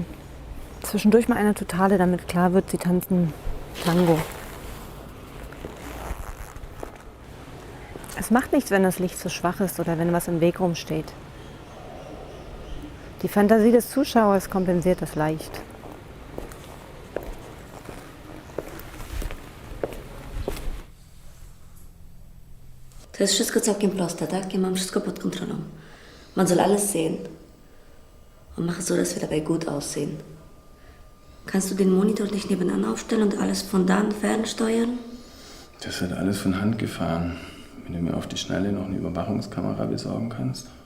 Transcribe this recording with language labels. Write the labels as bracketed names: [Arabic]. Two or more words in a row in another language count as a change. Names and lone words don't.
[German] Zwischendurch mal eine Totale, damit klar wird, sie tanzen Tango. Es macht nichts, wenn das Licht zu schwach ist oder wenn was im Weg rumsteht. Die Fantasie des Zuschauers kompensiert das leicht. [Polish] To jest wszystko całkiem proste, tak? Ja mam wszystko pod kontrolą. [German] Man soll alles sehen. Und mache so, dass wir dabei gut aussehen. Kannst du den Monitor nicht nebenan aufstellen und alles von da an fernsteuern? Das wird alles von Hand gefahren. Wenn du mir auf die Schnelle noch eine Überwachungskamera besorgen kannst.